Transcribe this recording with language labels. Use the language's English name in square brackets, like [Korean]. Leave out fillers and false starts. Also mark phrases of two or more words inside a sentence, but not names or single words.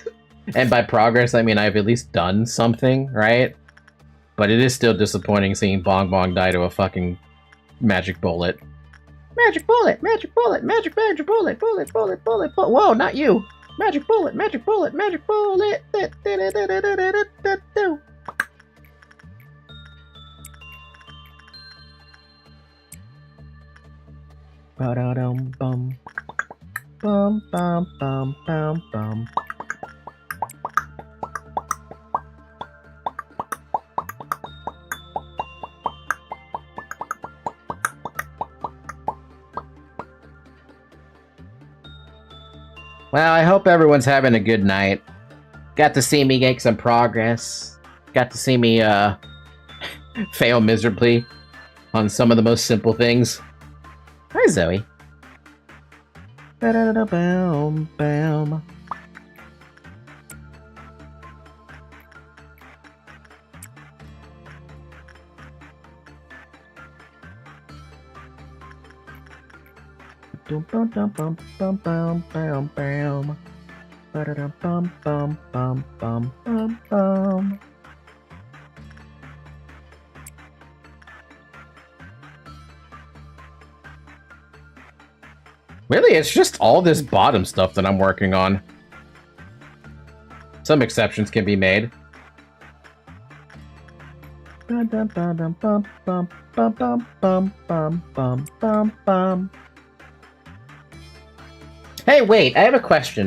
[English] And by progress, I mean I've at least done something, right? But it is still disappointing seeing Bong Bong die to a fucking magic bullet. Magic bullet, magic bullet, magic bullet, bullet, bullet, bullet. Whoa, not you! Magic bullet, magic bullet, magic bullet. Ba-da-dum bum. Bum bum bum bum bum. Well, I hope everyone's having a good night. Got to see me make some progress. Got to see me fail miserably on some of the most simple things. Hi, Zoe. Ba-da-da-bam, bam. Dum bum dum bum bum bum bam bam. Ba-da-dum bum bum bum bum bum bum. Really, it's just all this bottom stuff that I'm working on. Some exceptions can be made. Hey, wait, I have a question.